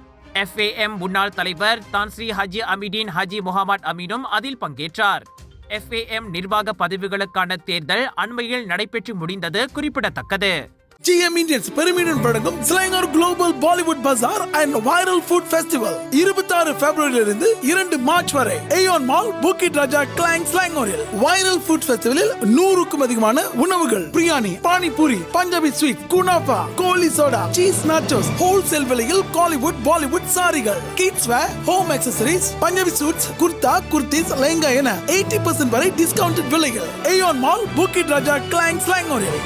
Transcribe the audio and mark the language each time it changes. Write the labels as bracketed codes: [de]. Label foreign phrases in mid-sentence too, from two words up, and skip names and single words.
[ta] FAM முன்னாள் தலைவர் தான்ஸ்ரீ ஹாஜி அமிடின் ஹாஜி முகமது அமீனும் அதில் பங்கேற்றார். FAM நிர்வாக பதவிகளுக்கான தேர்தல் அண்மையில் நடைபெற்று முடிந்தது குறிப்பிடத்தக்கது. GM Indians பெருமையுடன் வழங்கும் Selangor Global Bollywood Bazaar and Viral Food Festival 26 பிப்ரவரியிலிருந்து 2 மார்ச் வரை Aeon Mall, Bukit Raja, Klang, Selangoril. Viral Food Festivalil 100க்கும் அதிகமான உணவுகள், பிரியாணி, பானிபூரி, [en] Punjabi sweet, [ta] குனாஃபா, கோலி சோடா, [en] cheese nachos, [ta] ஹோல்சேல் விலையில் காலிவுட் பாலிவுட் சாரிகள், [en] kids wear, home accessories, Punjabi suits, [ta] குர்தா, குர்தீஸ், லெஹங்கா என 80% வரை டிஸ்கவுண்டட் விலைகள். Aeon Mall, Bukit Raja, Klang, Selangoril.